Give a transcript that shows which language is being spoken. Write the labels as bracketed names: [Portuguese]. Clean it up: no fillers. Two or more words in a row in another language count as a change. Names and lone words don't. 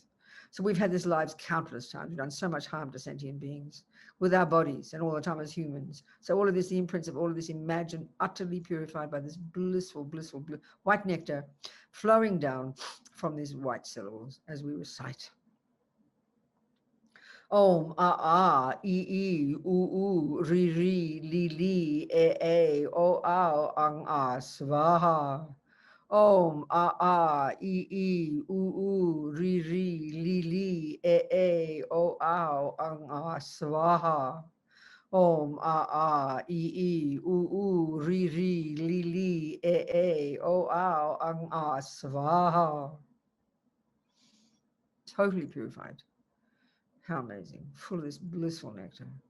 [English] So we've had this lives countless times. We've done so much harm to sentient beings with our bodies and all the time as humans. So all of this, the imprints of all of this, imagine utterly purified by this blissful white nectar flowing down from these white syllables as we recite. [Sanskrit] ॐ अ इ उ ऋ ऌ ए ओ अं स्वाहा. ॐ अ इ उ ऋ ऌ ए ओ अं स्वाहा. ॐ अ इ उ ऋ ऌ ए ओ अं, svaha. [English] Totally purified. How amazing. Full of this blissful nectar.